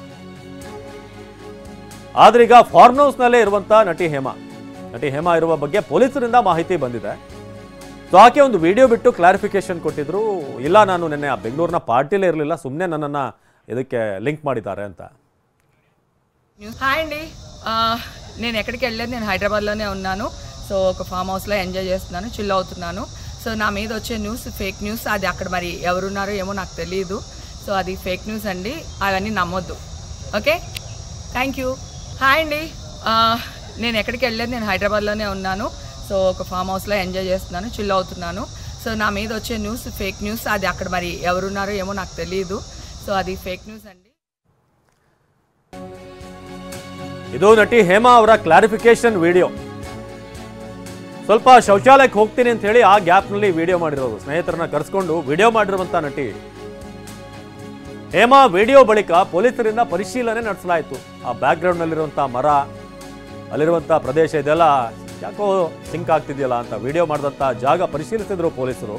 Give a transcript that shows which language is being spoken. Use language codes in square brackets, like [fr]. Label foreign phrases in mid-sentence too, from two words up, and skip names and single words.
[kn] ಆದ್ರೆ ಈಗ [en] farm house-ನಲ್ಲೇ [kn] ಇರುವಂತ ನಟಿ ಹೇಮಾ ಇರುವ ಬಗ್ಗೆ ಪೊಲೀಸರಿಂದ ಮಾಹಿತಿ ಬಂದಿದೆ. ಸೊ ಆಕೆ ಒಂದು ವಿಡಿಯೋ ಬಿಟ್ಟು ಕ್ಲಾರಿಫಿಕೇಶನ್ ಕೊಟ್ಟಿದ್ರು. ಇಲ್ಲ, ನಾನು ನಿನ್ನೆ ಆ ಬೆಂಗಳೂರಿನ ಪಾರ್ಟಿಲೇ ಇರಲಿಲ್ಲ, ಸುಮ್ಮನೆ ನನ್ನನ್ನು ಇದಕ್ಕೆ లింక్ ಮಾಡಿದ್ದಾರೆ ಅಂತ. [te] హాయ్ అండి, నేను ఎక్కడికి వెళ్ళలేదు, నేను హైదరాబాద్లోనే ఉన్నాను. సో ఒక [en] farm house-లో [te] ఎంజాయ్ చేస్తున్నాను, చిల్ అవుతున్నాను. సో నా మీద వచ్చే [en] news fake news, [te] అది అక్కడ మరి ఎవరున్నారో ఏమో నాకు తెలియదు. సో అది [en] fake news [te] అండి, అవన్నీ నమ్మొద్దు. [en] okay, thank you. [te] హాయ్ అండి, నేను ఎక్కడికి వెళ్ళలేదు, నేను హైదరాబాద్లోనే ఉన్నాను. సో ఒక [en] farm house-లో [te] ఎంజాయ్ చేస్తున్నాను, చిల్ అవుతున్నాను. సో నా మీద వచ్చే [en] news fake news, [te] అది అక్కడ మరి ఎవరున్నారో ఏమో నాకు తెలియదు. సో అది [en] fake news [te] అండి. [kn] ಇದು ನಟಿ ಹೇಮಾ ಅವರ ಕ್ಲಾರಿಫಿಕೇಶನ್ ವಿಡಿಯೋ. ಸ್ವಲ್ಪ ಶೌಚಾಲಯಕ್ಕೆ ಹೋಗ್ತೀನಿ ಅಂತ ಹೇಳಿ ಆ ಗ್ಯಾಪ್ನಲ್ಲಿ ವಿಡಿಯೋ ಮಾಡಿರೋದು, ಸ್ನೇಹಿತರನ್ನ ಕರೆಸ್ಕೊಂಡು ವಿಡಿಯೋ ಮಾಡಿರುವಂತ ನಟಿ ಹೇಮಾ. ವಿಡಿಯೋ ಬಳಿಕ ಪೊಲೀಸರಿಂದ ಪರಿಶೀಲನೆ ನಡೆಸಲಾಯಿತು. ಆ ಬ್ಯಾಕ್ಗ್ರೌಂಡ್ ನಲ್ಲಿರುವಂಥ ಮರ, ಅಲ್ಲಿರುವಂಥ ಪ್ರದೇಶ ಇದೆಲ್ಲ ಯಾಕೋ ಸಿಂಕ್ ಆಗ್ತಿದೆಯಲ್ಲ ಅಂತ ವಿಡಿಯೋ ಮಾಡಿದಂಥ ಜಾಗ ಪರಿಶೀಲಿಸಿದ್ರು ಪೊಲೀಸರು.